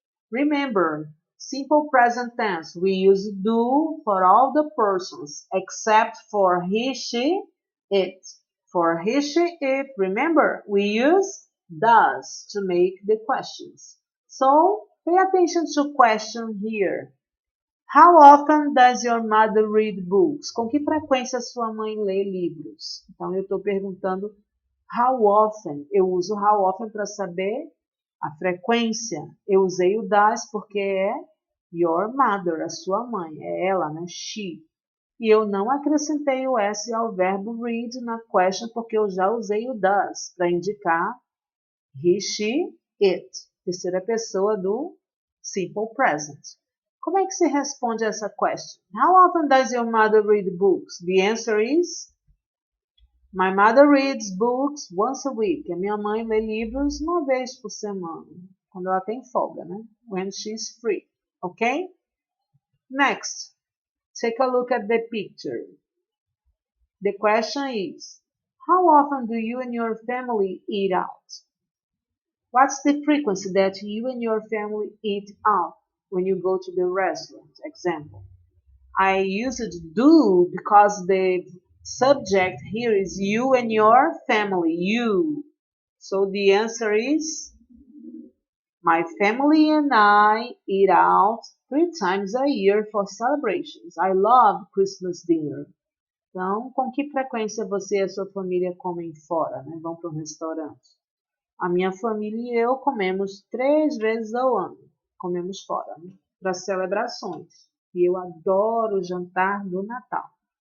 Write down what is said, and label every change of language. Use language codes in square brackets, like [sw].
[en] Remember, simple present tense. We use do for all the persons except for he, she, it. For he, she, it, remember, we use does to make the questions. So, pay attention to question here. How often does your mother read books? [pt] Com que frequência sua mãe lê livros? Então, eu estou perguntando [en] how often. [pt] Eu uso how often para saber a frequência. Eu usei o does porque é your mother, a sua mãe. É ela, né? She. E eu não acrescentei o S ao verbo read na question porque eu já usei o does para indicar he, she, it. Terceira pessoa do simple present. Como é que se responde a essa question? [en] How often does your mother read books? The answer is my mother reads books once a week. [pt] A minha mãe lê livros uma vez por semana, quando ela tem folga, né? [en] When she's free. Ok? Next, take a look at the picture. The question is, how often do you and your family eat out? What's the frequency that you and your family eat out when you go to the restaurant? Example. I use it do because the subject here is you and your family. You. So the answer is my family and I eat out 3 times a year for celebrations. I love Christmas dinner. [pt] Então, com que frequência você e a sua família comem fora, né? Vão para um restaurante? A minha família e eu comemos 3 vezes ao ano. Comemos fora, né? Para celebrações. E eu adoro o jantar do Natal.